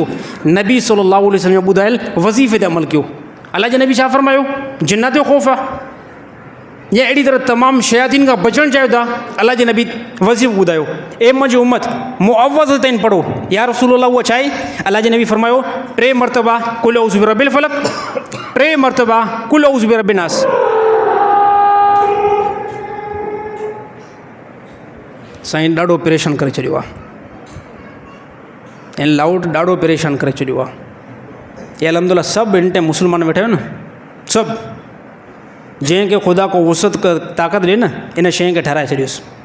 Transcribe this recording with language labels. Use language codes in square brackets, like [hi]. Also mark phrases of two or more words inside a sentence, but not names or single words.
[sd] नबी [ar] صلى الله عليه وسلم [sd] ॿुधायल वज़ीफ़े ते अमल कयो। अलाह जे नबी छा फरमायो? जिन्नत जो ख़ौफ़ आहे या अहिड़ी तरह तमामु शयातीन खां बचणु चाहियो था, अलाह जे नबी वज़ीफ़ो ॿुधायो, ए मुंहिंजी उम्मत मुअव्वज़तैन पढ़ो। [ar] يا رسول الله [sd] उहा छा आहे? अलाह जे नबी फरमायो 3 मरतबा [ar] قل أعوذ برب الفلق, [sd] 3 मरतबा [ar] قل أعوذ برب الناس. [sd] साईं ॾाढो परेशान करे छॾियो आहे, ऐं लाउड ॾाढो परेशान करे छॾियो आहे। ये अलहमदुलिल्लाह सभु इन टाइम मुस्लमान वेठा आहियो न, सभु जंहिंखे ख़ुदा को वुसत ताक़त ॾिए न, इन शइ खे ठाराए छॾियोसि।